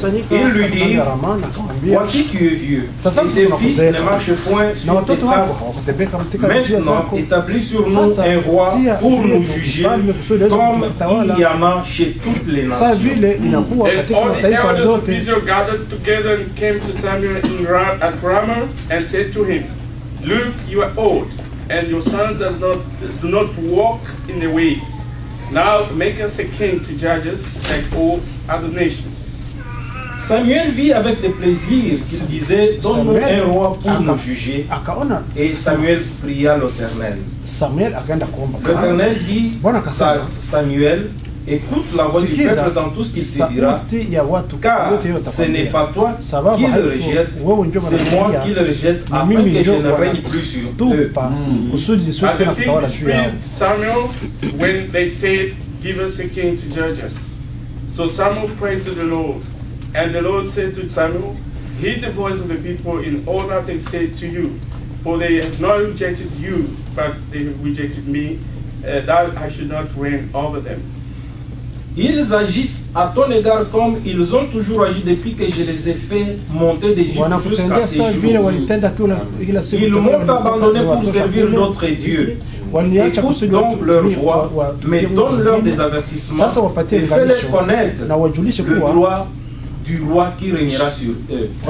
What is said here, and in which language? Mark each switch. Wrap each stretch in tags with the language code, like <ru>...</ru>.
<fr>Il lui dit, voici tu es vieux, et tes fils ne marchent point sur tes traces. Maintenant, établis sur nous un roi pour nous juger, comme il y en a chez toutes les nations.</fr> <en>And all the elders of Israel gathered together and came to Samuel at Ramah and said to him, look, you are old, and your sons do not walk in the ways. Now make us a king to judge us like all other nations.</en> <fr>Samuel vit avec le plaisir qu'il disait, donne-nous un roi pour nous juger. Et Samuel pria l'Éternel. L'Éternel dit à Samuel, écoute la voix du peuple dans tout ce qu'il te dira, car ce n'est pas toi qui le rejette, c'est moi qui le rejette, afin que je ne règne plus sur eux.</fr> <en>And the thing displeased Samuel when they said, give us a king to judge us. So Samuel prayed to the Lord, and the Lord said to Samuel, heed the voice of the people in all that they say to you, for they have not rejected you, but they have rejected me, that I should not reign over them.</en> <fr>Ils agissent à ton égard comme ils ont toujours agi depuis que je les ai fait monter d'Égypte jusqu'à ces jours. Ils m'ont abandonné pour servir d'autres dieux. Écoute donc leur voix, mais donne-leur des avertissements et fais-les connaître le droit du roi qui régnera sur eux.</fr>